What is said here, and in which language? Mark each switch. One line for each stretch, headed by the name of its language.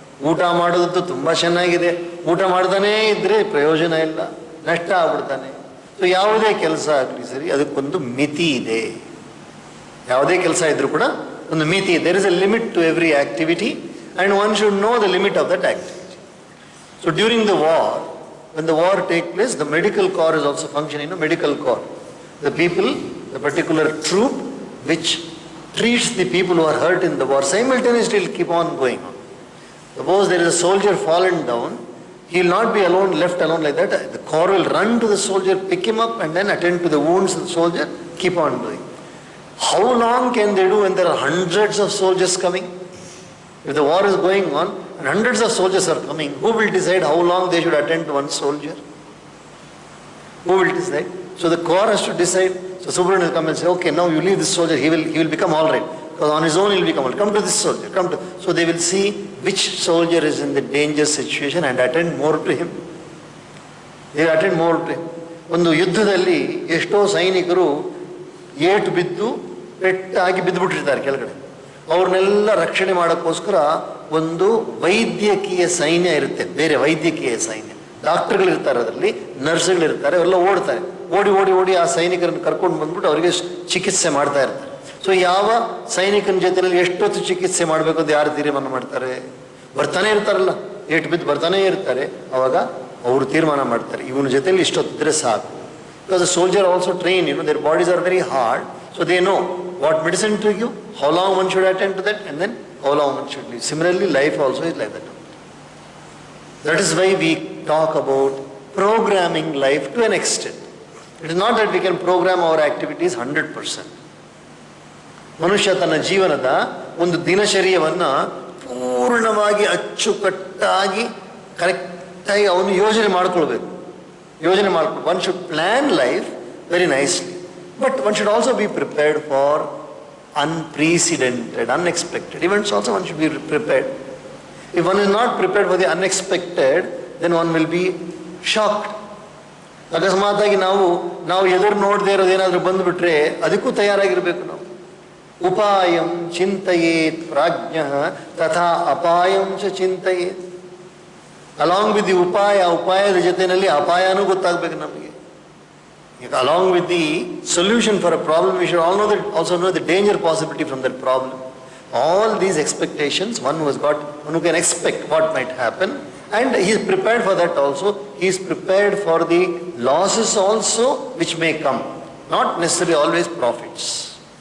Kannada: ಊಟ ಮಾಡೋದು ತುಂಬ ಚೆನ್ನಾಗಿದೆ, ಊಟ ಮಾಡ್ತಾನೇ ಇದ್ದರೆ ಪ್ರಯೋಜನ ಇಲ್ಲ, ನಷ್ಟ ಆಗ್ಬಿಡ್ತಾನೆ. ಸೊ ಯಾವುದೇ ಕೆಲಸ ಆಗಲಿ ಸರಿ, ಅದಕ್ಕೊಂದು ಮಿತಿ ಇದೆ. ಯಾವುದೇ ಕೆಲಸ ಇದ್ರೂ ಕೂಡ ಒಂದು ಮಿತಿ ಇದೆ.
English: There is a limit to every activity and one should know the limit of that activity. So during the war, when the war takes place, the medical corps is also functioning, medical corps. The people, the particular troop which treats the people who are hurt in the war, simultaneously will keep on going on. Suppose there is a soldier fallen down, he will not be alone, left alone like that. The corps will run to the soldier, pick him up and then attend to the wounds of the soldier, keep on doing. How long can they do when there are hundreds of soldiers coming? If the war is going on and hundreds of soldiers are coming, who will decide how long they should attend to one soldier? Who will decide? So the corps has to decide. So Subramanian will come and say, okay, now you leave this soldier, he will become all right. Because on his own he will become all right. Come to this soldier, So they will see which soldier is in the danger situation and attend more to him. They will attend more to him.
Kannada: ಒಂದು ಯುದ್ಧದಲ್ಲಿ ಎಷ್ಟೋ ಸೈನಿಕರು ಏಟು ಬಿದ್ದು ಪೆಟ್ಟಾಗಿ ಬಿದ್ದುಬಿಟ್ಟಿರ್ತಾರೆ ಕೆಳಗಡೆ. ಅವ್ರನ್ನೆಲ್ಲ ರಕ್ಷಣೆ ಮಾಡೋಕ್ಕೋಸ್ಕರ ಒಂದು ವೈದ್ಯಕೀಯ ಸೈನ್ಯ ಇರುತ್ತೆ, ಬೇರೆ ವೈದ್ಯಕೀಯ ಸೈನ್ಯ. ಡಾಕ್ಟರ್ಗಳಿರ್ತಾರೆ, ಅದರಲ್ಲಿ ನರ್ಸ್ಗಳಿರ್ತಾರೆ, ಅವರೆಲ್ಲ ಓಡ್ತಾರೆ. ಓಡಿ ಆ ಸೈನಿಕರನ್ನು ಕರ್ಕೊಂಡು ಬಂದ್ಬಿಟ್ಟು ಅವರಿಗೆ ಚಿಕಿತ್ಸೆ ಮಾಡ್ತಾ ಇರ್ತಾರೆ. ಸೊ ಯಾವ ಸೈನಿಕನ ಜೊತೆಯಲ್ಲಿ ಎಷ್ಟೊತ್ತು ಚಿಕಿತ್ಸೆ ಮಾಡಬೇಕು ಅಂತ ಯಾರು ತೀರ್ಮಾನ ಮಾಡ್ತಾರೆ? ಬರ್ತಾನೆ ಇರ್ತಾರಲ್ಲ, ಏಟು ಬಿದ್ದು ಬರ್ತಾನೇ ಇರ್ತಾರೆ. ಅವಾಗ ಅವರು ತೀರ್ಮಾನ ಮಾಡ್ತಾರೆ, ಇವನ ಜೊತೆಯಲ್ಲಿ ಇಷ್ಟೊತ್ತಿದ್ರೆ ಸಾಕು,
English: Because the soldier also trained, their bodies are very hard, so they know what medicine to give, how long one should attend to that, and then how long one should live. Similarly, life also is like that. That is why we talk about programming life to an extent. It is not that we can program our activities 100%.
Kannada: ಮನುಷ್ಯ ತನ್ನ ಜೀವನದ ಒಂದು ದಿನಚರ್ಯವನ್ನು ಪೂರ್ಣವಾಗಿ ಅಚ್ಚುಕಟ್ಟಾಗಿ ಕರೆಕ್ಟಾಗಿ ಅವನು ಯೋಜನೆ ಮಾಡ್ಕೊಳ್ಬೇಕು.
English: One should plan life very nicely, but one should also be prepared for unprecedented, unexpected events also. One should be prepared. If one is not prepared for the unexpected, then one will be shocked.
Kannada: ಅಕಸ್ಮಾತಾಗಿ ನಾವು ಎದುರು ನೋಡದೇ ಇರೋದೇನಾದರೂ ಬಂದುಬಿಟ್ರೆ ಅದಕ್ಕೂ ತಯಾರಾಗಿರ್ಬೇಕು ನಾವು.
Sanskrit: ಉಪಾಯಂ ಚಿಂತಯೇತ್ ಪ್ರಾಜ್ಞಃ ತಥಾ ಅಪಾಯಂ ಚ ಚಿಂತಯೇತ್.
English: along with the
Kannada: ಉಪಾಯದ ಜೊತೆಯಲ್ಲಿ ಅಪಾಯನೂ ಗೊತ್ತಾಗಬೇಕು ನಮಗೆ.
English: Along with the solution for a problem, we should also know the danger possibility from that problem. All these expectations, one who can expect what might happen, and he is prepared for that also. He is prepared for the losses also which may come, not necessarily always profits.